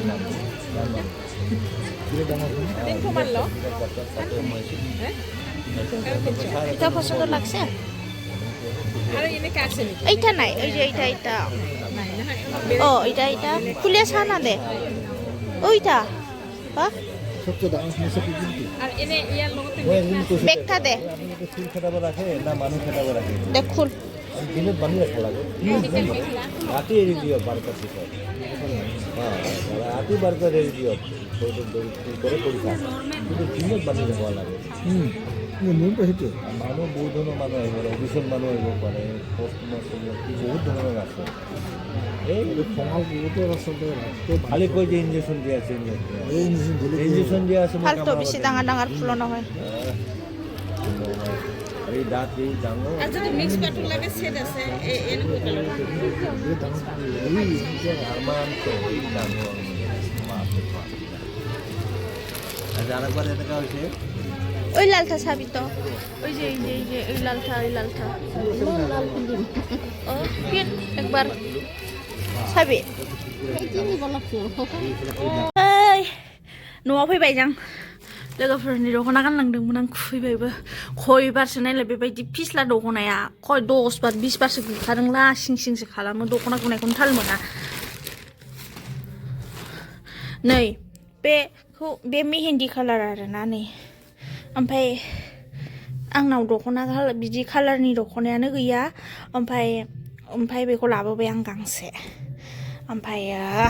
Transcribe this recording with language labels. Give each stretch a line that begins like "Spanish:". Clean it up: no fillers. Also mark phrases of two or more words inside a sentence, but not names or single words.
Assamese: এটা পছন্দ লাগছে এইটা নাই ওই যে এইটা ও এইটা খুলে ছা না দে ওইটা বেগটা দে দেখুন দিনত বান্ধি রাখবো লাগে রাতি এড়ি দিও বারোটার পিছত রাতি বারোটার এড়ি দিও করে পরীক্ষা কিন্তু দিনত বান্ধি রাখব লাগে সেইটো মানুহ বহুত ধৰণৰ মানুহ আহিব পাৰে অফিচৰ মানুহ আহিব পাৰে পোষ্ট মাষ্টৰ বহুত ধৰণৰ আছে এই খঙাল বহুতৰ আচলতে খালি কৈ যে ইঞ্জেকশ্যন দিয়া আছে ইঞ্জেকশ্যন দিয়া আছে বেছি ডাঙৰ ফুল নহয় এই দাঁত এই ডাঙৰ যদি মিক্স পাটৰ লাগে সেট আছে এনেকুৱা কালাৰ আৰমান এই ডাঙৰ আর একবার এনেকা হৈছে ওই লালটা চাবি তো ওই যে এই লালটা ও ফির একবার চাবি
Bodo: न'आव फैबाय जों लोगोफोरनि दख'ना गानलांदोंमोन आं खुफैबायबो खयबारसो नायलाय बेबायदि फिस्ला दख'नाया खय 10 बार 20 बारसो गुखादोंला सिं सिंसो खालामो दख'ना गुनायखौनो थाल मोना नै बे मेहेन्दी कालार आरोना नै ओमफ्राय आंनाव दख'ना बिदि कालारनि दख'नायानो गैया ओमफ्राय बेखौ लाबोबाय आं गांसे ओमफ्रायो